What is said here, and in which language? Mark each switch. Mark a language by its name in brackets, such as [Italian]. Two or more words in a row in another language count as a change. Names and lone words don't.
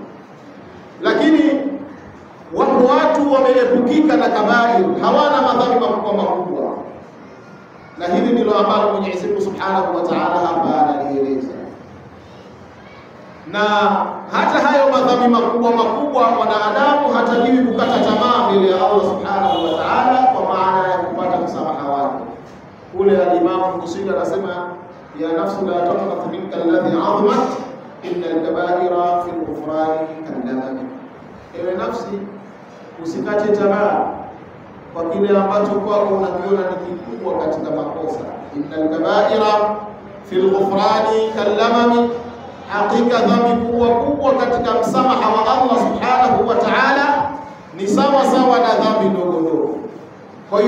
[Swahili] Lakini wapo watu wameepukika na kabair, hawana madhambi makubwa makubwa, na hili ndilo ambalo Mwenyezi Mungu [Arabic] سبحانه وتعالى [Swahili] hapa analieleza. Na hata hayo madhambi makubwa makubwa, wanadamu hatakiwi kukata tamaa mbele ya Allah [Arabic] سبحانه وتعالى, [Swahili] kwa maana ya kupata msamaha wake. Kule al-Imam Busiri anasema, [Arabic] يا نفس لا تقنط منك الذي عظمت إن الكبائر في الغفران كاللمم, [Swahili] ewe nafsi usikate tamaa kwa kile ambacho kwako unakiona ni kikubwa katika makosa. [Arabic] إن الكبائر في الغفران كاللمم, [Swahili] hakika dhambi kubwa kubwa katika msamaha wa Allah [Arabic] سبحانه وتعالى [Swahili] ni sawa sawa na dhambi ndogo ndogo.